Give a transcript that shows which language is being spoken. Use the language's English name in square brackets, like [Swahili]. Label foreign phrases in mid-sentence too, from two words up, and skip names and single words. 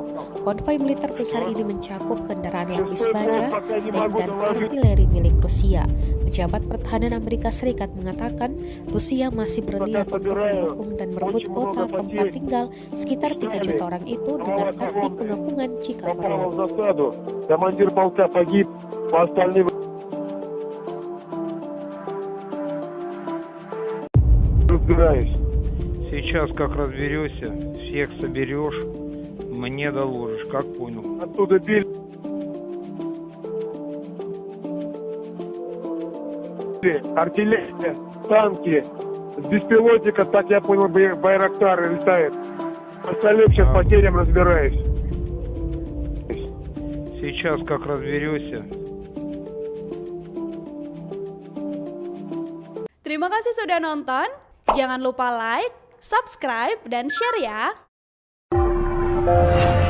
[Indonesian] Konvoi militer besar ini mencakup kendaraan lapis baja, tank dan artileri milik Rusia. Pejabat pertahanan Amerika Serikat mengatakan Rusia masih berniat untuk mendukung dan merebut kota tempat tinggal sekitar 3 juta orang itu dengan taktik pengepungan jika perlu. [Russian] Сейчас как разберешься, всех соберешь, мне доложишь, как понял. Оттуда били артиллерия, танки, с беспилотника, так я понял, Байрактар летает. Остальным сейчас потерям разбираюсь. Сейчас как разберешься. [Indonesian] Terima kasih sudah nonton. Jangan lupa like, subscribe, dan share ya.